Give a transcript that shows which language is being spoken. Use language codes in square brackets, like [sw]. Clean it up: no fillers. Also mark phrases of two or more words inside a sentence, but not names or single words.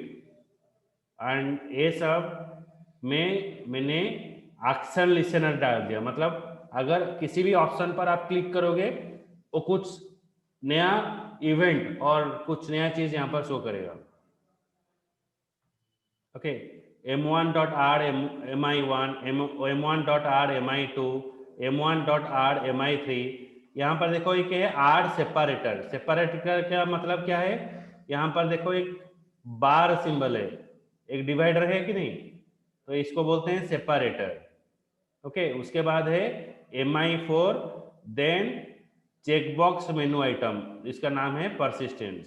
[hi] एंड ये सब में मैंने [en] action listener [hi] डाल दिया, मतलब अगर किसी भी ऑप्शन पर आप क्लिक करोगे वो कुछ नया इवेंट और कुछ नया चीज यहाँ पर शो करेगा। ओके, [en] M1.add MI1, M1.add MI2, M1.add MI3। [hi] यहाँ पर देखो एक है [en] add separator. [hi] सेपरेटर का मतलब क्या है? यहाँ पर देखो एक बार सिंबल है, एक डिवाइडर है कि नहीं, तो इसको बोलते हैं सेपरेटर। ओके, उसके बाद है MI4, [en] then checkbox menu item, [hi] इसका नाम है परसिस्टेंस।